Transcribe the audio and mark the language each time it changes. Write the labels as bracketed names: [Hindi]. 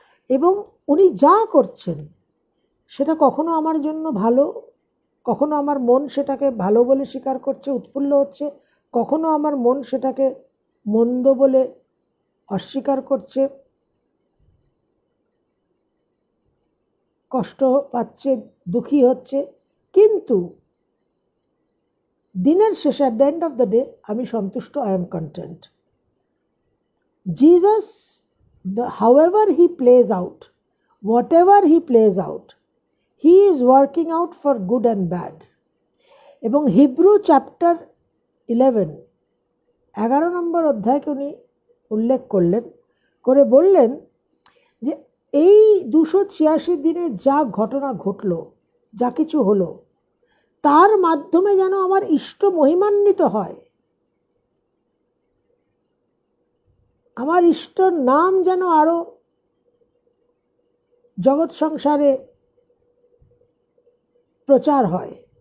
[Bangla] এবং উনি যা করছেন সেটা কখনো আমার জন্য ভালো, কখনো আমার মন সেটাকে ভালো বলে স্বীকার করছে, উৎফুল্ল হচ্ছে, কখনো আমার মন সেটাকে মন্দ বলে অস্বীকার করছে, কষ্ট পাচ্ছে, দুঃখী হচ্ছে। কিন্তু দিনের শেষে, [English] at the end of the day, [Bangla] আমি সন্তুষ্ট, [English] I am content. Jesus, however he plays out, whatever he plays out, he is working out for good and bad. [Bangla] এবং হিব্রু চ্যাপ্টার 11 নম্বর অধ্যায়কে উনি উল্লেখ করলেন, করে বললেন যে এই 286 দিনে যা ঘটনা ঘটল, যা কিছু হলো, তার মাধ্যমে যেন আমার ইষ্ট মহিমান্বিত হয়, আমার ইষ্টর নাম যেন আরো জগৎ সংসারে প্রচার হয়।